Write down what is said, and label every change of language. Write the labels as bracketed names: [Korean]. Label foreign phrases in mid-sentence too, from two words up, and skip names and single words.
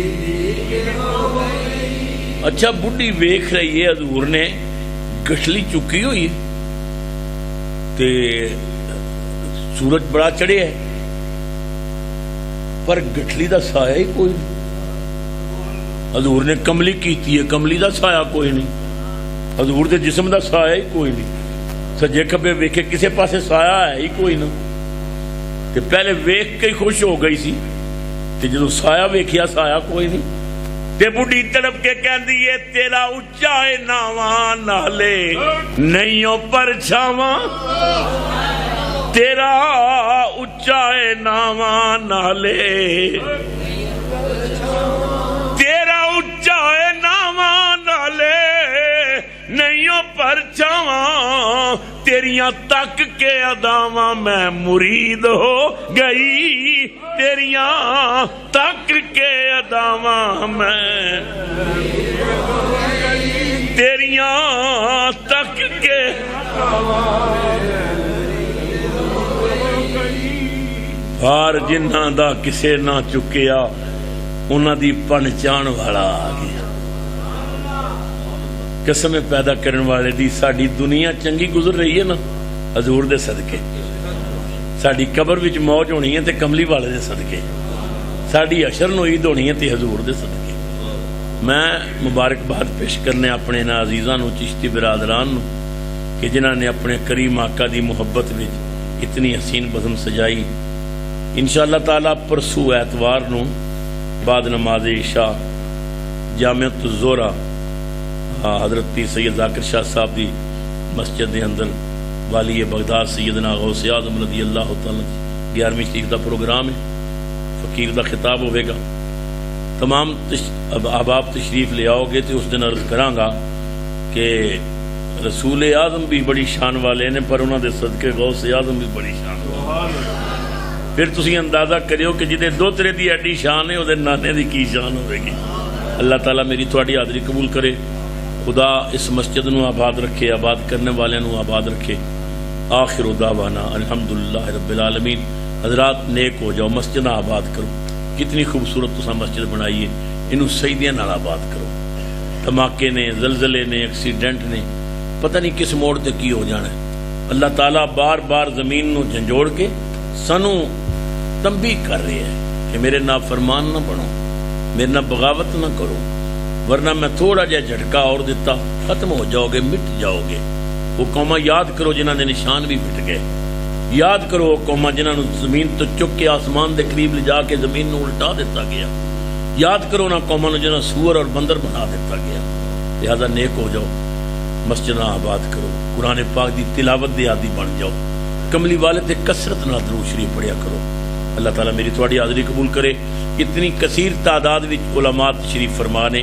[Punjabi] اچھا بڈھی ویکھ رہی ہے حضور نے گٹھلی چکی ہوئی تے سورج بڑا چڑھے ہے پر گٹھلی دا سایہ ہی کوئی نہیں، حضور نے کملی کیتی ہے کملی دا سایہ کوئی نہیں، حضور دے جسم دا سایہ ہی کوئی نہیں، سجے کھبے ویکھے کسے پاسے سایہ ہے ہی کوئی نہ، تے پہلے ویکھ کے ہی خوش ہو گئی سی تے جدوں سایہ ویکھیا سایہ کوئی نہیں، تے بڈھی تڑپ کے کہندی ہے تیرا اچا ہے ناواں نالے نہیں پرچھاواں، تیرا اچا ہے ناواں نالے، تیرا اچا ہے ناواں نالے نہیں پرچھاواں، تیریاں تک کے اداواں میں مرید ہو گئی، تیریاں تک کے اداواں میں، تیریاں تک کے ہار جنہاں دا کسے نہ چکیا انہاں دی پہچان والا آ گیا، قسم پیدا کرنے والے دی ساڈی دنیا چنگی گزر رہی ہے نا حضور دے صدقے، ساڈی قبر وچ موج ہونی ہے تے کملی والے دے صدقے، ساڈی حشر نوید ہونی ہے تے حضور دے صدقے۔ میں مبارکباد پیش کرنے اپنے انہاں عزیزاں نو چشتی برادران نو کہ جنہاں نے اپنے کریم آقا دی محبت وچ اتنی حسین بزم سجائی۔ انشاءاللہ تعالیٰ پرسوں ایتوار نو بعد نماز عشاء جامعۃ الزہرہ حضرت پیر سید ذاکر شاہ صاحب دی مسجد دے اندر والی بغداد سیدنا غوث اعظم [Arabic] رضی اللہ تعالی [Punjabi] 11ویں شریف دا پروگرام ہے، فقیر دا خطاب ہوئے گا. تمام احباب تشریف لے آؤ گے تو اس دن عرض کراں گا کہ رسول اعظم بھی بڑی شان والے نے، پر انہوں دے صدقے غوث اعظم بھی بڑی شان والے. پھر تسی اندازہ کریو کہ جدے دوترے دی ایڈی شان ہے وہ نانے دی کی شان ہوئے گی. اللہ تعالیٰ میری تھوڑی حاضری قبول کرے. خدا اس مسجد نو آباد رکھے، آباد کرنے والے نو آباد رکھے. [Arabic] آخر دعوانا الحمدللہ رب العالمین. [Punjabi] حضرات نیک ہو جاؤ، مسجد آباد کرو. کتنی خوبصورت تساں مسجد بنائی ہے، انہوں سجدیاں نال آباد کرو. دھماکے نے، زلزلے نے، ایکسیڈنٹ نے، پتہ نہیں کس موڑ تے کی ہو جانا ہے. اللہ تعالیٰ بار بار زمین نو جھنجوڑ کے سانو تنبیہ کر رہے ہیں کہ میرے نافرمان نہ بنو، میرے نہ بغاوت نہ کرو، ورنہ میں تھوڑا جہا جھٹکا اور دیتا ختم ہو جاؤ گے، مٹ جاؤ گے. وہ قوماں یاد کرو جنہاں دے نشان بھی مٹ گئے. یاد کرو وہ قوماں جنہاں نو زمین تو چک کے آسمان دے قریب لے جا کے زمین نو الٹا دیتا گیا. یاد کرو نا قوماں نو جنہاں سور اور بندر بنا دیتا گیا. لہذا نیک ہو جاؤ، مسجد آباد کرو، قرآن پاک دی تلاوت دے عادی بن جاؤ، کملی والے تے کثرت نال درود شریف پڑھیا کرو. اللہ تعالیٰ میری تھوڑی حاضری قبول کرے. اتنی کثیر تعداد وچ علماء تشریف فرما نے.